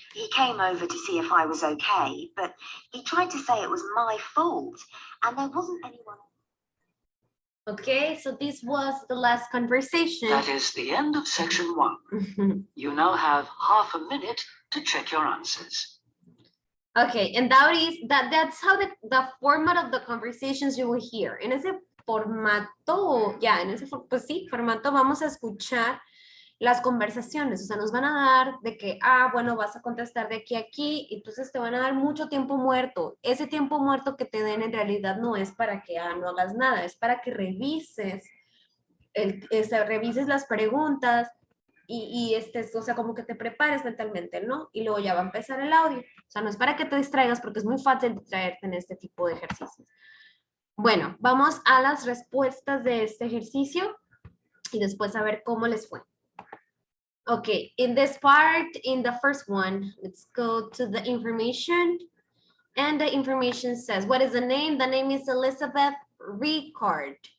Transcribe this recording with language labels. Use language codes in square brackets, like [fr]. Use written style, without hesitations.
[en] He came over to see if I was okay, but he tried to say it was my fault, and there wasn't anyone. Okay, so this was the last conversation. That is the end of section 1. You now have half a minute to check your answers. Okay, and that's how the format of the conversations you will hear. [es] En ese formato, en ese formato vamos a escuchar las conversaciones, o sea, nos van a dar de que, bueno, vas a contestar de aquí a aquí, entonces te van a dar mucho tiempo muerto. Ese tiempo muerto que te den en realidad no es para que no hagas nada, es para que revises, revises las preguntas y o sea, como que te prepares mentalmente, ¿no? Y luego ya va a empezar el audio. O sea, no es para que te distraigas porque es muy fácil distraerte en este tipo de ejercicios. Bueno, vamos a las respuestas de este ejercicio y después a ver cómo les fue. [en] Okay, in this part, in the first one, let's go to the information. And the information says, what is the name? The name is Elizabeth Ricard.